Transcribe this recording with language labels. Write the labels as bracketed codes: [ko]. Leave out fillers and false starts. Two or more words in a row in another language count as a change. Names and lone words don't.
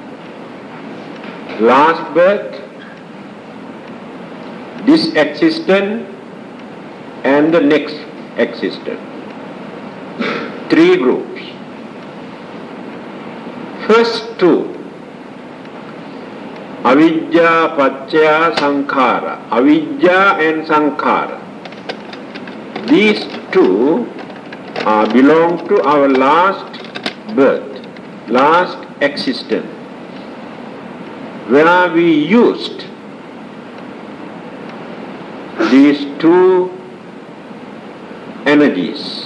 [en] Last birth, this existence, and the next existence. 3 groups. First 2, avidya, [pi] paccaya, sankhara. [en] Avidya and sankhara. These 2 belong to our last birth, last existence, where we used these 2 energies.